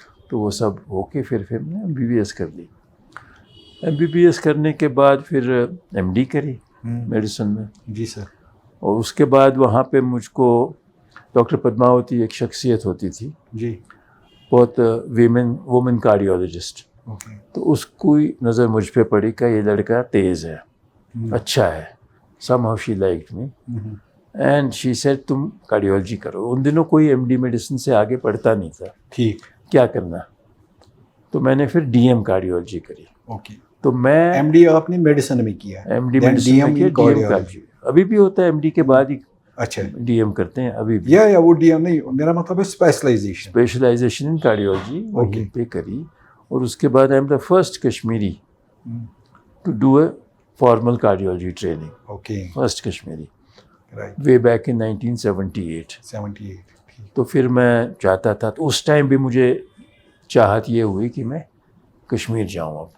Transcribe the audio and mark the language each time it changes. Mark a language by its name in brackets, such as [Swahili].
[Urdu] تو وہ سب ہو کے پھر میں نے MBBS کر لی. MBBS کرنے کے بعد پھر MD کری میڈیسن میں. جی سر. اور اس کے بعد وہاں پہ مجھ کو ڈاکٹر پدماوتی ایک شخصیت ہوتی تھی جی، بہت وومن کارڈیولوجسٹ. تو اس کی نظر مجھ پہ پڑی کہ یہ لڑکا تیز ہے، اچھا ہے. [English] somehow she liked me and she said [Urdu] تم کارڈیولوجی کرو. ان دنوں کوئی MD میڈیسن سے آگے پڑھتا نہیں تھا، ٹھیک کیا کرنا. تو میں نے پھر DM کارڈیولوجی کری. [English] Okay. [Urdu] تو میں MD آپ نے میڈیسن میں کیا؟ MD میڈیسن میں کیا، DM کارڈیولوجی ابھی بھی ہوتا ہے، MD کے بعد ہی اچھا DM کرتے ہیں ابھی بھی. یا وہ DM نہیں، میرا مطلب ہے اسپیشلائزیشن ان کارڈیولوجی وہیں پہ کری. [English] اور اس کے بعد I am the first Kashmiri to do a formal cardiology training. Okay. First Kashmiri way back in 1978. [Urdu] تو پھر میں چاہتا تھا، تو اس ٹائم بھی مجھے چاہت یہ ہوئی کہ میں کشمیر جاؤں. اب